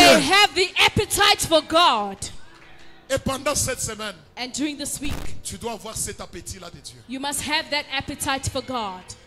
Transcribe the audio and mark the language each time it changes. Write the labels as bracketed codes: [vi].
[en] have the appetite for God. [fr] Et pendant cette semaine, [en] And during this week, [fr] tu dois avoir cet appétit-là de Dieu. [en] you must have that appetite for God.